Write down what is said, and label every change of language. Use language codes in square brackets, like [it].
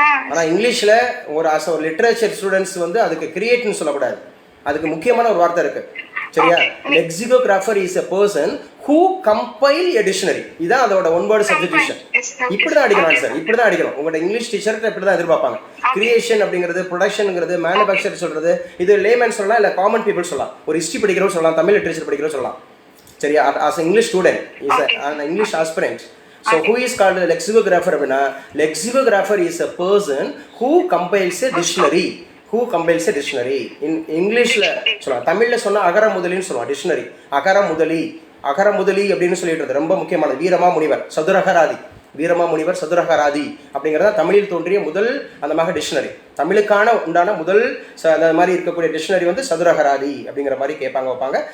[ta] ஆனா இங்கிலீஷ்ல ஒரு லிட்ரேச்சர் ஸ்டூடெண்ட்ஸ் வந்து அதுக்கு கிரியேட்னு சொல்லக்கூடாது. அதுக்கு முக்கியமான ஒரு வார்த்தை இருக்கு, சரியா? [en] Lexicographer is a person who compile a dictionary. [ta] இதான் அதோட ஒன் வேர்ட் சப்ஸ்டிடியூஷன். இப்படிதான் அடிக்கணும் சார், இப்படிதான் அடிக்கணும். உங்களோட இங்கிலீஷ் டீச்சர்கிட்ட இப்படிதான் எதிர்பார்ப்பாங்க. கிரியேஷன் அப்படிங்கிறது, ப்ரொடக்ஷனுங்கிறது, மேனுஃபேக்சர் சொல்றது, இது லேமேன் சொல்லலாம், இல்லை காமன் பீப்புள் சொல்லலாம். ஒரு ஹிஸ்ட்ரி படிக்கிறோம் சொல்லலாம், தமிழ் லிட்ரேச்சர் படிக்கிறோம் சொல்லலாம், சரியா? [en] As English student is an English aspirant. So who is called a lexicographer [ta] அப்படின்னா, [en] lexicographer is a person who compiles a dictionary. Who compiles a dictionary? [ta] In Englishல சொல்லலாம், தமிழ்ல சொன்னா அகர முதலின்னு சொல்லுவாங்க. டிக்ஷனரி அகர முதலி அப்படின்னு சொல்லிட்டு ரொம்ப முக்கியமானது. வீரமா முனிவர் சதுரகராதி, வீரமா முனிவர் சதுரகராதி அப்படிங்கிறத தமிழில் தோன்றிய முதல் அந்த மாதிரி டிக்ஷனரி. தமிழுக்கான உண்டான முதல் அந்த மாதிரி இருக்கக்கூடிய டிக்ஷனரி வந்து சதுரகராதி அப்படிங்கிற மாதிரி கேட்பாங்க வைப்பாங்க.